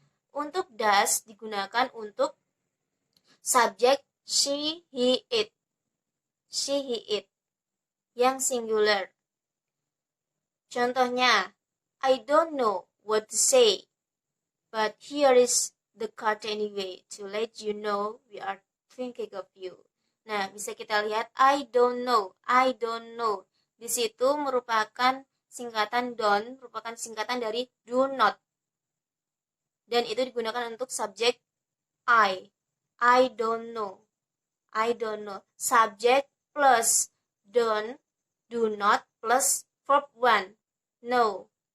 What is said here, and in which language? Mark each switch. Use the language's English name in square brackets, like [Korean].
[Indonesian] Untuk does digunakan untuk subjek she, he, it. Yang singular. Contohnya, [English] I don't know what to say, but here is the card anyway to let you know we are thinking of you. [Indonesian] Nah, bisa kita lihat [English] I don't know. [Indonesian] Di situ merupakan singkatan merupakan singkatan dari do not. Dan itu digunakan untuk subjek [English] I don't know. [Indonesian] Subjek plus do not plus verb one, no.